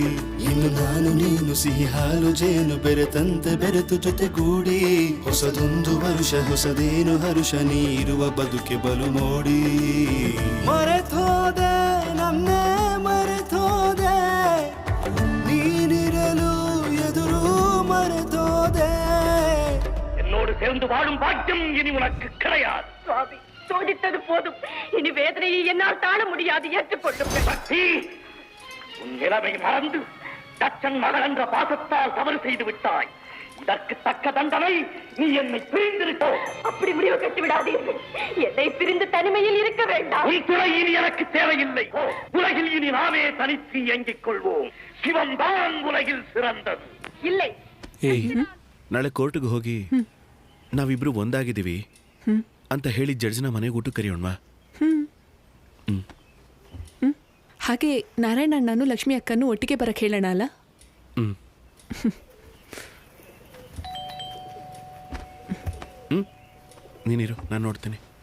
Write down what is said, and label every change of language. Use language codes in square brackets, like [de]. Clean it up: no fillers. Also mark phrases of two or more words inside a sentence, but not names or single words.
[kn] ಇನ್ನು ನಾನು ನೀನು ಸಿಹಿ ಹಾಲು ಜೇನು ಬೆರೆತಂತೆ ಬೆರೆತು ಜೊತೆಗೂಡಿ ಹೊಸದೊಂದು ವರುಷ ಹೊಸದೇನು ಹರುಷ ನೀರುವ ಬದುಕೆ ಬಲು ಮೋಡಿ. ಮರೆತೋದೆ ನನ್ನೇ ಮರೆತೋದೆ ನೀನಿರಲು ಎದುರು மறதோதே [ta] என்னோடு சேர்ந்து வாழும் பாக்கியம் இனி உனக்கு கிடையாது. சுவாமி சோதித்தது போதும், இனி வேதனையை என்னால் தாழ முடியாது, ஏற்றுக்கொள்ளும். சக்தி, உன் நிலைமை மறந்து தச்சன் மகள் என்ற பாசத்தால் தவறு செய்து விட்டாய். இதற்கு தக்க தண்டனை நீ என்னை பிரிந்திருக்கோ. அப்படி முடிவு கட்டி விடாதீர்கள். என்னை பிரிந்து தனிமையில் இருக்க வேண்டாம். உன் துணை இனி எனக்கு தேவையில்லை. உலகில் இனி நாமே தனித்து இயங்கிக் கொள்வோம். சிவம் தான் உலகில் சிறந்தது. இல்லை. [kn] ಏಯ್, ನಾಳೆ ಕೋರ್ಟ್ಗೆ ಹೋಗಿ ನಾವಿಬ್ರು ಒಂದಾಗಿದ್ದೀವಿ ಅಂತ ಹೇಳಿ ಜಡ್ಜ್ನ ಮನೆಗೆ ಊಟ ಕರಿಯೋಣ. ಹಾಗೆ ನಾರಾಯಣ ಅಣ್ಣನು ಲಕ್ಷ್ಮಿ ಅಕ್ಕನೂ ಒಟ್ಟಿಗೆ ಬರಕ್ಕೆ ಹೇಳೋಣ ಅಲ್ಲ? ನೀನಿರು, ನಾನು ನೋಡ್ತೀನಿ.